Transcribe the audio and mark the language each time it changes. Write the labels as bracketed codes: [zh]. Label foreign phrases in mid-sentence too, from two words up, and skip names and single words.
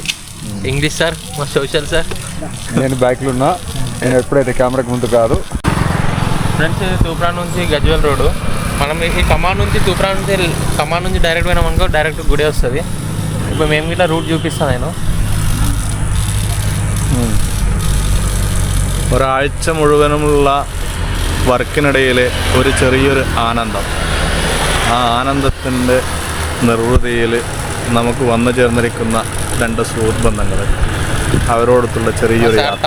[te] ఇంగ్లీష్ సార్, మా సోషల్ సార్. నేను బ్యాక్లో ఉన్నా, నేను ఎప్పుడైతే కెమెరాకి ముందు కాదు. ఫ్రెండ్స్, తూప్రాన్ నుంచి గజ్వేల్ రోడ్డు. మనం ఈ కమాన్ నుంచి డైరెక్ట్ పోయినామనుకో డైరెక్ట్ గుడి వస్తుంది. ഇപ്പോൾ మేము ఇట్లా రూట్ చూపిస్తాను నేను. [ml] ഒരാഴ്ച മുഴുവനുമുള്ള വർക്കിനിടയിലെ ഒരു ചെറിയൊരു ആനന്ദം, ആ ആനന്ദത്തിൻ്റെ നിർവൃതിയിൽ നമുക്ക് വന്നു ചേർന്നിരിക്കുന്ന 2 സുഹൃത്ത് ബന്ധങ്ങൾ, അവരോടൊത്തുള്ള ചെറിയൊരു യാത്ര.